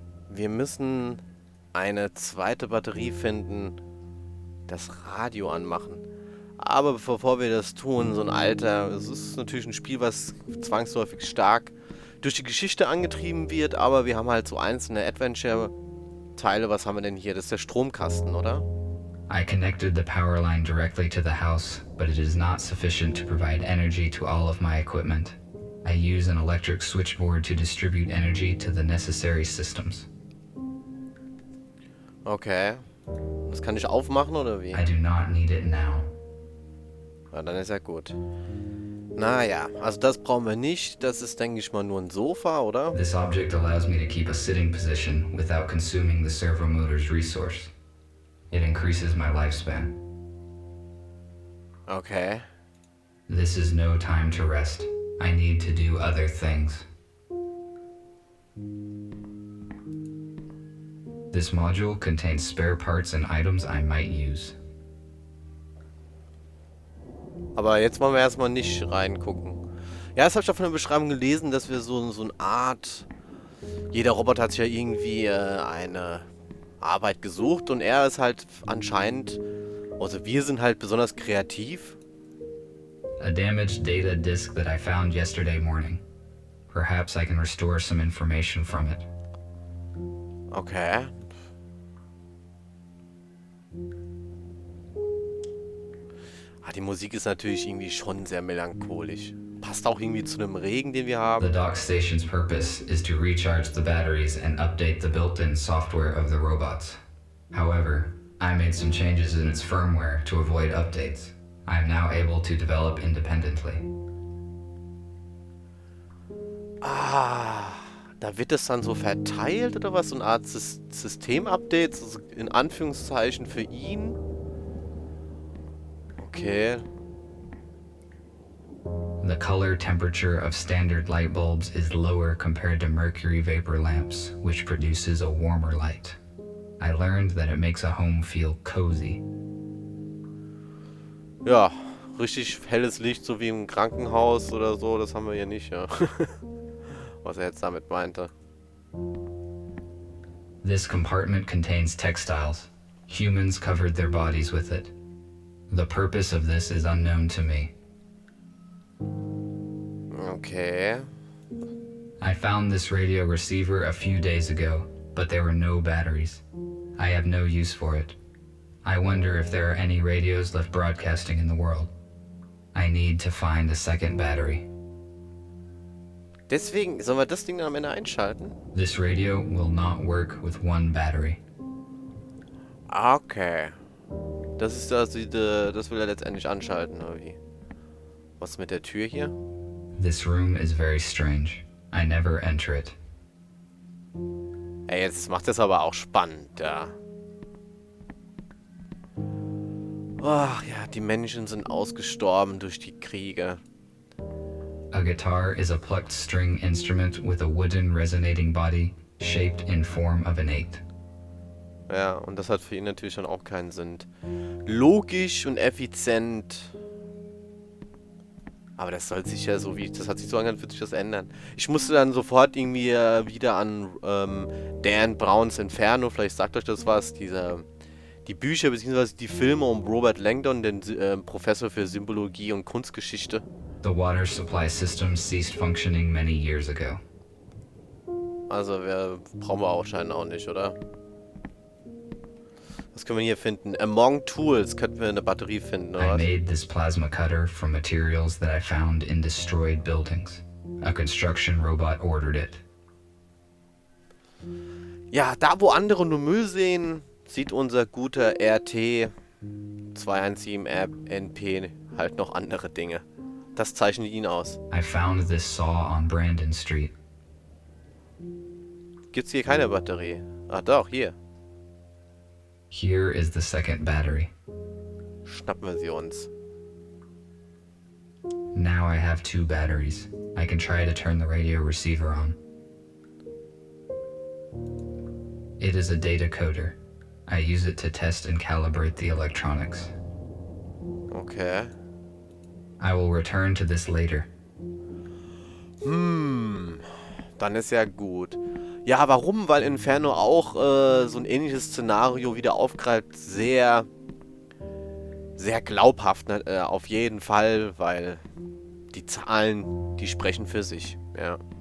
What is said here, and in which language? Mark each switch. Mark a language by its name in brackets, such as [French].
[German] Wir müssen eine zweite Batterie finden, das Radio anmachen. Aber bevor wir das tun, so ein Alter, es ist natürlich ein Spiel, was zwangsläufig stark durch die Geschichte angetrieben wird, aber wir haben halt so einzelne Adventure-Teile. Was haben wir denn hier? Das ist der Stromkasten, oder? [English] I connected the power line directly to the house, but it is not sufficient to provide energy to all of my equipment. I use an electric switchboard to distribute energy to the necessary systems. Okay. [German] Das kann ich aufmachen, oder wie? [English] I do not need it now. [German] Ja, dann ist ja gut. Naja, also das brauchen wir nicht. Das ist, denke ich mal, nur ein Sofa, oder? [English] This object allows me to keep a sitting position without consuming the servo motor's resource. It increases my lifespan. Okay. This is no time to rest. I need to do other things. This module contains spare parts and items I might use. [German] Aber jetzt wollen wir erstmal nicht reingucken. Ja, das habe ich auch von der Beschreibung gelesen, dass wir so eine Art... Jeder Roboter hat sich ja irgendwie eine Arbeit gesucht und er ist halt anscheinend... Also wir sind halt besonders kreativ. [English] A damaged data disk that I found yesterday morning. Perhaps I can restore some information from it. Okay. [German] Die Musik ist natürlich irgendwie schon sehr melancholisch. Passt auch irgendwie zu einem Regen, den wir haben. [English] The dock station's purpose is to recharge the batteries and update the built-in software of the robots. However, I made some changes in its firmware to avoid updates. I am now able to develop independently. [German] Da wird es dann so verteilt oder was? So eine Art System-Updates, also in Anführungszeichen für ihn. Okay. [English] The color temperature of standard light bulbs is lower compared to mercury vapor lamps, which produces a warmer light. I learned that it makes a home feel cozy. [German] Ja, richtig helles Licht, so wie im Krankenhaus oder so, das haben wir hier nicht, ja. Was er jetzt damit meinte. [English] This compartment contains textiles. Humans covered their bodies with it. The purpose of this is unknown to me. Okay. I found this radio receiver a few days ago, but there were no batteries. I have no use for it. I wonder if there are any radios left broadcasting in the world. I need to find a second battery. [German] Deswegen, sollen wir das Ding dann am Ende einschalten? [English] This radio will not work with one battery. Okay. [German] Das ist also das will er letztendlich anschalten, oder wie? Was ist mit der Tür hier? [English] This room is very strange. I never enter it. [German] Ey, jetzt macht das aber auch spannend, ja. Ach ja, die Menschen sind ausgestorben durch die Kriege. [English] A guitar is a plucked string instrument with a wooden resonating body shaped in form of an 8. [German] Ja, und das hat für ihn natürlich schon auch keinen Sinn. Logisch und effizient. Aber das soll sich ja so wie... Das hat sich so angehört, wird sich das ändern. Ich musste dann sofort irgendwie wieder an Dan Browns Inferno, vielleicht sagt euch das was, die Bücher bzw. die Filme um Robert Langdon, den Professor für Symbologie und Kunstgeschichte. [English] The water supply system ceased functioning many years ago. [German] Also brauchen wir auch scheinbar auch nicht, oder? Was können wir hier finden? Among Tools könnten wir eine Batterie finden, oder [English] I [German] was? [English] made this plasma cutter from materials that I found in destroyed buildings. A construction robot ordered it. [German] Ja, da wo andere nur Müll sehen, sieht unser guter RT 217NP halt noch andere Dinge. Das zeichnet ihn aus. [English] I found this saw on Brandon Street. [German] Gibt's hier keine Batterie? Ach doch, hier. [English] Here is the second battery. [German] Schnappen wir sie uns. [English] Now I have 2 batteries. I can try to turn the radio receiver on. It is a data coder. I use it to test and calibrate the electronics. Okay. I will return to this later. [German] Dann ist ja gut. Ja, warum? Weil Inferno auch so ein ähnliches Szenario wieder aufgreift. Sehr, sehr glaubhaft, ne? Auf jeden Fall, weil die Zahlen, die sprechen für sich. Ja.